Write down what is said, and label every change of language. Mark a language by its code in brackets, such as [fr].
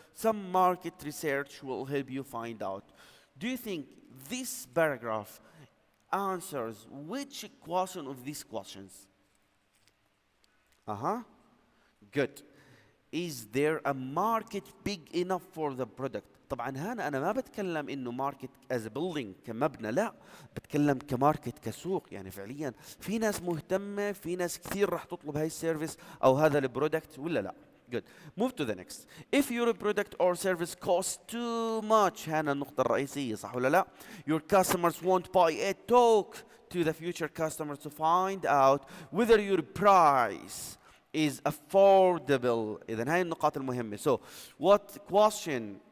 [en] Some market research will help you find out. Do you think this paragraph answers which question of these questions? Good. Is there a market big enough for the product؟ [ar] طبعا هنا انا ما بتكلم انه ماركت [en] as a building [ar] كمبنى، لا بتكلم كماركت كسوق. يعني فعليا في ناس مهتمه، في ناس كثير راح تطلب هاي السيرفيس او هذا البرودكت ولا لا؟ Good. [en] Move to the next. If your product or service costs too much، [ar] هنا النقطة الرئيسية، صح ولا لا؟ [en] Your customers won't buy it. Talk to the future customers to find out whether your price is affordable. [ar] إذن هاي النقاط المهمة. [en] So, what question?